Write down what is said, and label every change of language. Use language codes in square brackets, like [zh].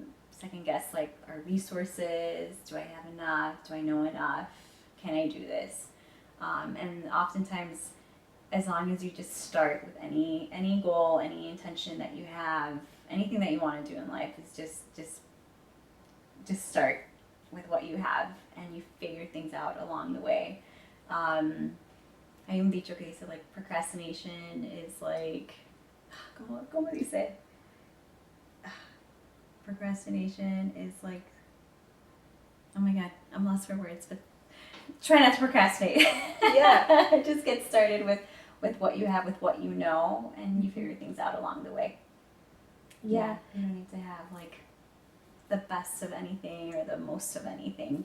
[en] Second guess like our resources. Do I have enough? Do I know enough? Can I do this? And oftentimes, as long as you just start with any goal, any intention that you have, anything that you want to do in life, is just start with what you have, and you figure things out along the way. [es] Hay un dicho que dice [en] like procrastination is like, [es] ¿cómo dice? [en] Procrastination is like, oh my god, I'm lost for words, but try not to procrastinate. Yeah. Just get started with what you have, with what you know, and you figure things out along the way. Yeah. You don't need to have like the best of anything or the most of anything.